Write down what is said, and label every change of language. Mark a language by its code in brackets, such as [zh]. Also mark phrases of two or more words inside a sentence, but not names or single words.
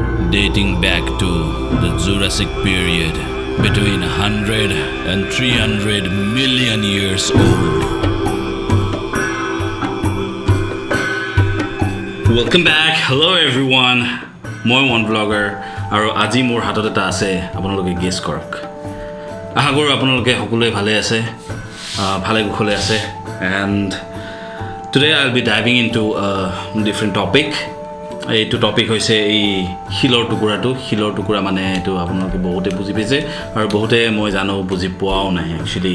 [en] dating back to the Jurassic period, between 100 and 300 million years old. Welcome back. Hello everyone. [as] মই [en] one vlogger [as] আৰু আজি মোৰ হাতত এটা আছে আপোনালোকে গেছ কৰক আশা কৰো আপোনালোকে সকলোৱে ভালে আছে ভালে কুশলে আছে [en] and today I'll be diving into a different topic. [as] এইটো টপিক হৈছে এই হিলৰ টুকুৰা মানে এইটো আপোনালোকে বহুতে বুজি পাইছে আৰু বহুতে মই জানো বুজি পোৱাও নাই একচুয়ালি